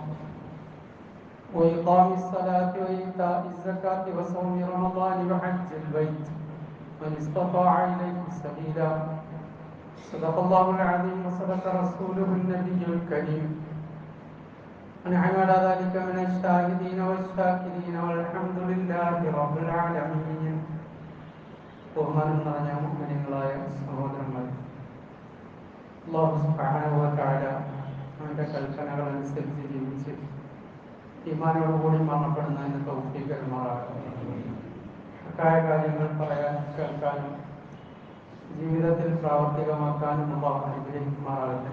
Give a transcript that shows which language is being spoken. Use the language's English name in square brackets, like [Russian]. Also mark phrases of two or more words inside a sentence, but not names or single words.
[Arabic] وإقام الصلاة وإيتاء الزكاة وصوم رمضان وحج البيت من استطاع إليه سبيلا صدق الله العظيم وصدق رسوله النبي الكريم ونعم على ذلك من الشاهدين والشاكرين والحمد لله رب العالمين. [Malayalam] ബഹുമാനം നിറഞ്ഞ മുഅ്മിനീങ്ങളായ സഹോദരന്മാർ, അല്ലാഹു [Arabic] سبحانه وتعالى [Malayalam] അവന്റെ കൽപ്പനകൾ അനുസരിച്ച് ജീവിച്ച് ഈമാനോടുകൂടി മരണപ്പെടുന്നതിന് തൗഫീഖ് നൽകുമാറാകട്ടെ. ഹക്കായ കാര്യങ്ങൾ പറയാൻ കേൾക്കാനും ജീവിതത്തിൽ പ്രാവർത്തികമാക്കാനും അല്ലാഹു അനുഗ്രഹിക്കുമാറാകട്ടെ.